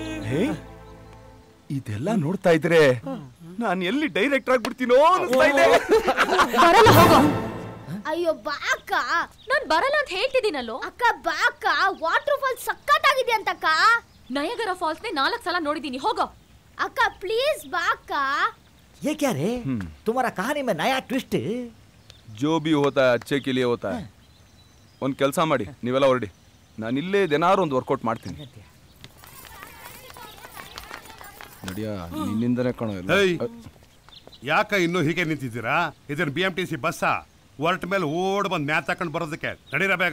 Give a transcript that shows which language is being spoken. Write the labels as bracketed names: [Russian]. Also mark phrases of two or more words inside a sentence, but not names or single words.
[Kannada] ಇದೆಲ್ಲ ನೋಡ್ತಾ ಇದ್ರೆ ನಾನು ಎಲ್ಲಿ ಡೈರೆಕ್ಟರ್ ಆಗ್ಬಿಡ್ತೀನೋ ಅನ್ಸ್ತಾ ಇದೆ. ಅಯ್ಯೋ ಬಾಕ, ನಾನ್ ಬರಲ್ಲ ಅಂತ ಹೇಳ್ತಿದ್ದೀನಲ್ಲೋ. ಅಕ್ಕ ಬಾಕ, [English] water fall [Kannada] ಸಕ್ಕತ್ತಾಗಿದೆ ಅಂತಕ್ಕ. ನಯಗರ ಫಾಲ್ಸ್ ನೇ 4 ಸಲ ನೋಡಿದೀನಿ, ಹೋಗೋ. ಅಕ್ಕ ಪ್ಲೀಸ್ ಬಾಕ. [Hindi] ये क्या रे? तुम्हारा कहानी में नया ट्विस्ट. जो भी होता है अच्छे के लिए होता है. [Kannada] ಒಂದು ಕೆಲಸ ಮಾಡಿ, ನೀವೆಲ್ಲ ಹೊರಡಿ, ನಾನು ಇಲ್ಲೇ ಏನಾರು ಒಂದು ವರ್ಕೌಟ್ ಮಾಡ್ತೀನಿ. ನಡಿಯಾ, ನಿನ್ನಿಂದನೇ ಕಾಣೋ ಇಲ್ಲ. ಯಾಕ ಇನ್ನು ಹೀಗೆ ನಿಂತಿದ್ದೀರಾ? ಇದನ್ನ BMTC ಬಸ್ಸ ಹೊರಟ ಮೇಲೆ ಓಡ್ ಬಂದು ಮ್ಯಾತ್ ಹಾಕೊಂಡು ಬರೋದಕ್ಕೆ. ನಡೀರ ಬೇಗ.